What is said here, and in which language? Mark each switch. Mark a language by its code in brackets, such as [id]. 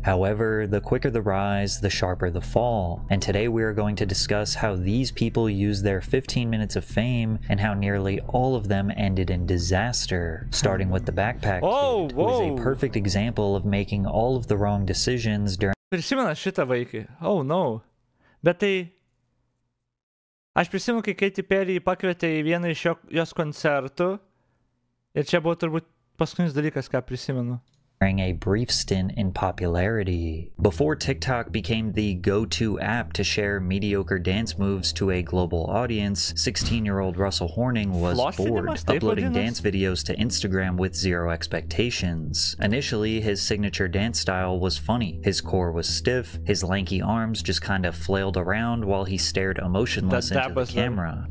[en] However, the quicker the rise, the sharper the fall. And today we are going to discuss how these people used their 15 minutes of fame and how nearly all of them ended in disaster. Starting with the backpack kid, who is a perfect example of making all of the wrong decisions during... [lt] Prisimena šitą vaikį. [en] Oh no. [lt] Bet tai... Aš prisimenu, kai Katy Perry pakvietė į vieną iš jos koncertų ir čia buvo turbūt paskutinis dalykas, ką prisimenu. [en] A brief stint in popularity. Before TikTok became the go-to app to share mediocre dance moves to a global audience, 16-year-old Russell Horning was bored, uploading dance videos to Instagram with zero expectations. Initially, his signature dance style was funny. His core was stiff, his lanky arms just kind of flailed around while he stared emotionless into the camera.